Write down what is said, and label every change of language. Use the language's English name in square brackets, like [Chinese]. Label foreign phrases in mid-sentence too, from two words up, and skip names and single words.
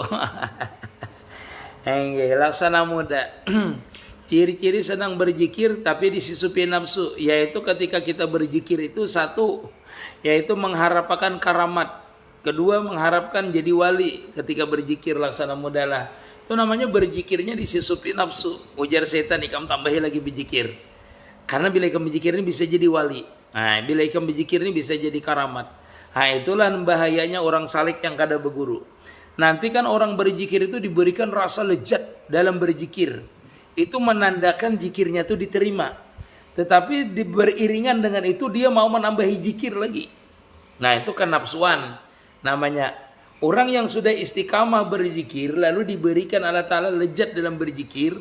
[Indonesian] Enggak, laksana muda. Ciri-ciri senang berzikir tapi disusupi nafsu, yaitu ketika kita berzikir itu satu, yaitu mengharapkan karamat. Kedua, mengharapkan jadi wali ketika berzikir, laksana muda lah. Itu namanya berzikirnya disusupi nafsu. Ujar setan, ikam tambahi lagi berzikir. Karena bila ikam berzikir ini bisa jadi wali. Nah, bila ikam berzikir ini bisa jadi karamat. Nah, itulah bahayanya orang salik yang kada berguru. Nanti kan orang berzikir itu diberikan rasa lezat dalam berzikir. Itu menandakan zikirnya itu diterima. Tetapi beriringan dengan itu dia mau menambahi zikir lagi. Nah, itu kan nafsuan. Namanya orang yang sudah istiqamah berzikir lalu diberikan Allah Ta'ala lezat dalam berzikir.